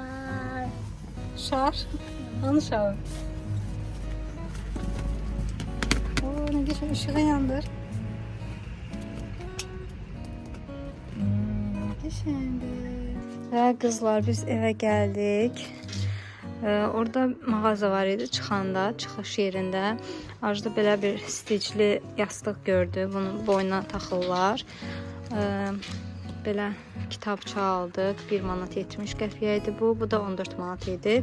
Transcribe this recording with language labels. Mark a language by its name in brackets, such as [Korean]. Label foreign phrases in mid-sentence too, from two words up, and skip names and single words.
[Azerbaijani] Mimosa. Şar. Hanı şarı? [Turkish] Oo, ne güzel ışığı yandır. Geçendir. Ve kızlar biz eve geldik. [Azerbaijani] Orada mağaza var idi çıxanda, çıxış yerində. Arzuda belə bir sticli yastıq gördü. Bunu boynuna taxırlar. Belə kitabça aldıq. 1 manat 70 qəpiyə idi bu. Bu da 14 manat idi.